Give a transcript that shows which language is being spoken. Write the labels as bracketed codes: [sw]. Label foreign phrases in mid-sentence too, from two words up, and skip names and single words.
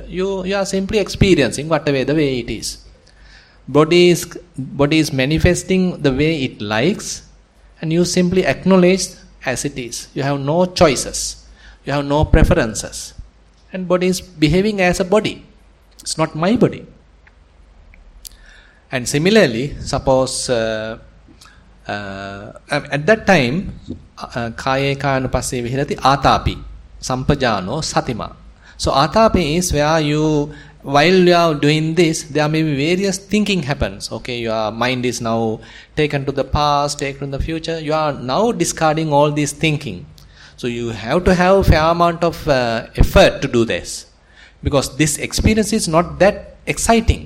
[en] You are simply experiencing whatever the way it is. Body is manifesting the way it likes, and you simply acknowledge as it is. You have no choices. You have no preferences. And body is behaving as a body. It's not my body. And similarly, suppose at that time, [pi] kaye kayanupasse vihirati atapi, sampajano satima. [en] So atapi is where while you are doing this, there may be various thinking happens. Okay, your mind is now taken to the past, taken to the future. You are now discarding all this thinking. So you have to have fair amount of effort to do this, because this experience is not that exciting.